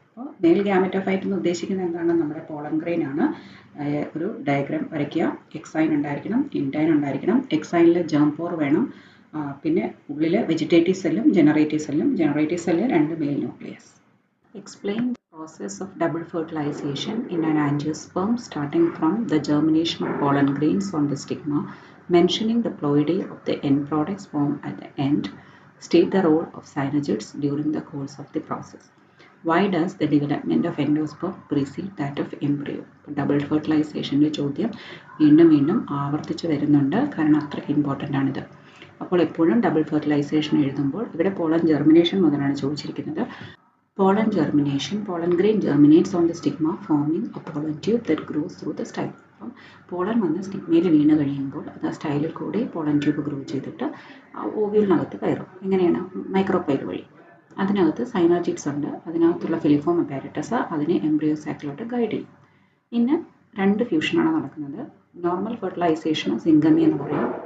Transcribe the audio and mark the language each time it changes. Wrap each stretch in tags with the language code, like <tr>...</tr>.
<ml>അപ്പോൾ mail gametophyte എന്ന് ഉദ്ദേശിക്കുന്നത് എന്താണ്? നമ്മുടെ പോളൻ ഗ്രെയിൻ ആണ്. ഒരു ഡയഗ്രാം വരയ്ക്കുക. എക്സൈൻ ഉണ്ടായിരിക്കണം, ഇൻഡൈൻ ഉണ്ടായിരിക്കണം. എക്സൈനിൽ ജേം പോർ വേണം. പിന്നെ ഉള്ളിൽ വെജിറ്റേറ്റീവ് സെല്ലും ജനറേറ്റീവ് സെല്ലും. Generative cell 2 mail nucleus.</ml> <en>Explain the process of double fertilization in an angiosperm starting from the germination of pollen grains on the stigma, mentioning the ploidy of the end products formed at the end. State the role of synergids during the course of the process. Why does the development of endosperm precede that of embryo?</en> <ml>Double ഫെർട്ടിലൈസേഷൻ്റെ ചോദ്യം വീണ്ടും വീണ്ടും ആവർത്തിച്ച് വരുന്നുണ്ട്, കാരണം അത്രയ്ക്ക് important ആണിത്. അപ്പോൾ എപ്പോഴും ഡബിൾ ഫെർട്ടിലൈസേഷൻ എഴുതുമ്പോൾ ഇവിടെ പോളൻ ജെർമിനേഷൻ മുതലാണ് ചോദിച്ചിരിക്കുന്നത്.</ml> <en>Pollen germination. Pollen grain germinates on the stigma, forming a pollen tube that grows through the style.</en> <ml>അപ്പം പോളൻ വന്ന് സ്റ്റിഗ്മയിൽ വീണ് കഴിയുമ്പോൾ അത് ആ സ്റ്റൈലിൽ കൂടി പോളൻ ട്യൂബ് ഗ്രോ ചെയ്തിട്ട് ആ ഓവിയലിനകത്ത് കയറും. എങ്ങനെയാണ്? മൈക്രോപൈൽ വഴി. അതിനകത്ത് സൈനർജിഡ്സ് ഉണ്ട്. അതിനകത്തുള്ള ഫിലിഫോം അപ്പാരറ്റസ് അതിനെ എംബ്രിയോ സാക്കിലോട്ട് ഗൈഡ് ചെയ്യും. പിന്നെ 2 ഫ്യൂഷനാണ് നടക്കുന്നത്. നോർമൽ ഫെർട്ടിലൈസേഷൻ സിംഗമി എന്ന് പറയും.</ml>